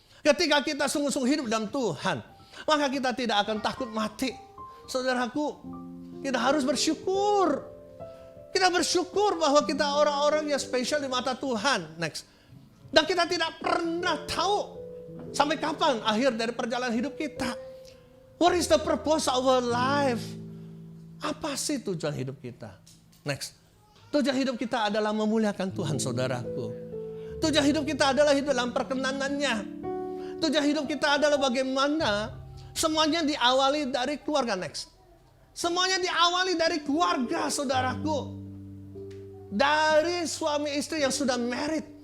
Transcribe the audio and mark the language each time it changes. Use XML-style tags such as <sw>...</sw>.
<id>Ketika kita sungguh-sungguh hidup dalam Tuhan, maka kita tidak akan takut mati. Saudaraku, kita harus bersyukur. Kita bersyukur bahwa kita orang-orang yang spesial di mata Tuhan. Next. Dan kita tidak pernah tahu sampai kapan akhir dari perjalanan hidup kita.</id> <en>What is the purpose of our life?</en> <id>Apa sih tujuan hidup kita? Next. Tujuan hidup kita adalah memuliakan Tuhan, saudaraku. Tujuan hidup kita adalah hidup dalam perkenanannya. Tujuan hidup kita adalah bagaimana semuanya diawali dari keluarga. Next. Semuanya diawali dari keluarga, saudaraku. Dari suami istri yang sudah married.</id>